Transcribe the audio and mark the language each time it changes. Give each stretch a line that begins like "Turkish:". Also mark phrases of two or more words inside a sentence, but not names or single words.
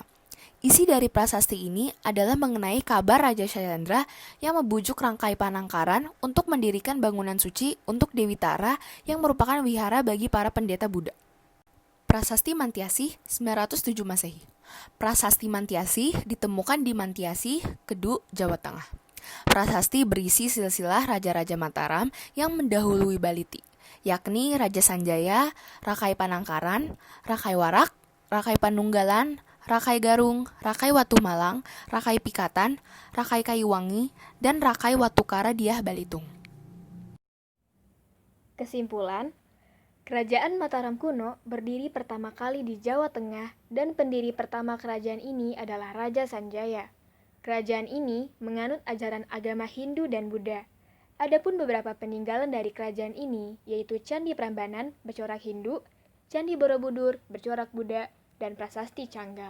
Indonesian: Isi dari prasasti ini adalah mengenai kabar Raja Shailendra yang membujuk Rangkai Panangkaran untuk mendirikan bangunan suci untuk Dewi Tara yang merupakan wihara bagi para pendeta Buddha. Prasasti Mantiasih, 907 Masehi. Prasasti Mantiasih ditemukan di Mantiasih, Kedu, Jawa Tengah. Prasasti berisi silsilah Raja-Raja Mataram yang mendahului Baliti, yakni Raja Sanjaya, Rakai Panangkaran, Rakai Warak, Rakai Panunggalan, Rakai Garung, Rakai Watu Malang, Rakai Pikatan, Rakai Kayuwangi, dan Rakai Watukara Diah Balitung. Kesimpulan, Kerajaan Mataram kuno berdiri pertama kali di Jawa Tengah dan pendiri pertama kerajaan ini adalah Raja Sanjaya. Kerajaan ini menganut ajaran agama Hindu dan Buddha. Adapun beberapa peninggalan dari kerajaan ini yaitu Candi Prambanan bercorak Hindu, Candi Borobudur bercorak Buddha, dan Prasasti Canggal.